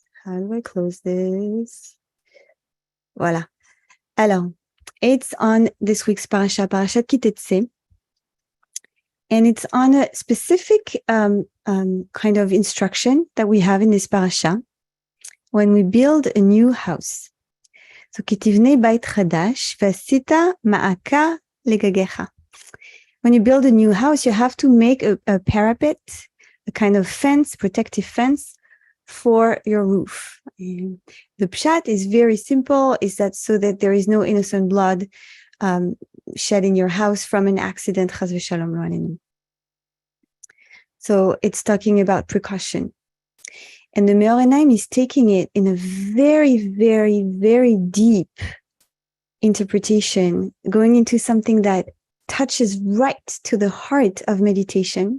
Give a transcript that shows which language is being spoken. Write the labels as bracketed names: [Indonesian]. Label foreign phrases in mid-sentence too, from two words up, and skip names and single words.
[English] How do I close this? Voilà. Alors, it's on this week's Parashat Kitetse. And it's on a specific kind of instruction that we have in this parasha when we build a new house. So, [Hebrew] כי תבנה בית חדש ועשית מעקה לגגך. [English] When you build a new house, you have to make a parapet, a kind of fence, protective fence for your roof. And the pshat is very simple, is that so that there is no innocent blood shed in your house from an accident, [Hebrew] חס ושלום לא עלינו. [English] So it's talking about precaution. And the Mira is taking it in a very, very, very deep interpretation, going into something that touches right to the heart of meditation.